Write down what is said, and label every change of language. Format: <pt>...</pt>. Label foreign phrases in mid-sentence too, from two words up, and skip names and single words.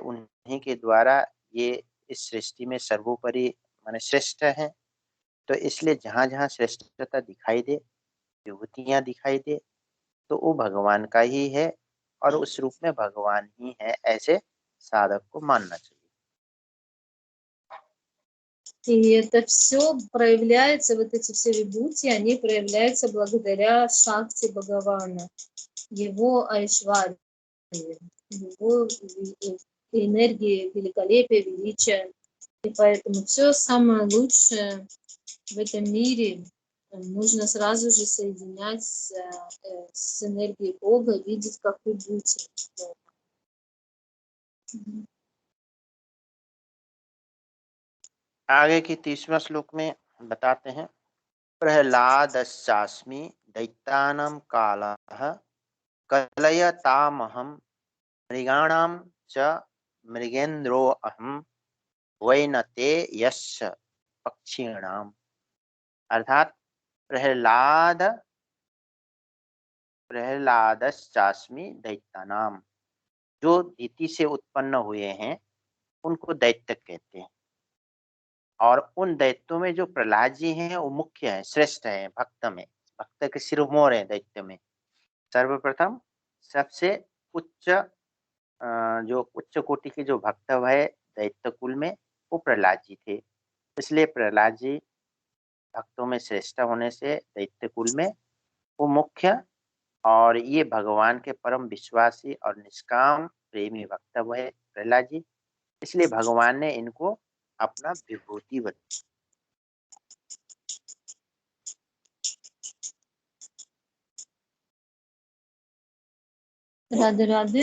<hi>उन्हीं के द्वारा ये इस सृष्टि में सर्वोपरि माने श्रेष्ठ है। तो इसलिए जहाँ जहाँ श्रेष्ठता दिखाई दे, विभूतियां दिखाई दे, तो वो भगवान का ही है, और उस रूप में भगवान ही है, ऐसे साधक को मानना चाहिए।</hi> <ru>И это все проявляется, вот эти все вибхути, они проявляются благодаря шакти Бхагавана, его айшварье, его энергии, великолепия, величия. И поэтому все самое лучшее в этом мире нужно сразу же соединять с энергией Бога, видеть как вибхути.</ru> <hi>आगे की 30वां श्लोक में बताते हैं,</hi> <sa>प्रहलादश्चास्मि दैत्यानां कालः कलयतामहं मृगाणां च मृगेन्द्रोऽहं वैनते यस्य पक्षिणाम। अर्थात प्रहलादश्चास्मि दैत्यानाम,</sa> <hi>जो नीति से उत्पन्न हुए हैं उनको दैत्य कहते हैं। और उन दैत्यों में जो प्रहलाद जी हैं वो मुख्य है, श्रेष्ठ है भक्त में, भक्त के शिरोमणि है दैत्य में। सर्वप्रथम सबसे उच्च जो उच्च कोटि के जो भक्त है दैत्य कुल में, वो प्रहलाद जी थे। इसलिए प्रहलाद जी भक्तों में श्रेष्ठ होने से दैत्य कुल में वो मुख्य, और ये भगवान के परम विश्वासी और निष्काम प्रेमी भक्त है प्रहलाद जी। इसलिए भगवान ने इनको अपना विभूति बताया।</hi> <ru>Рады.</ru>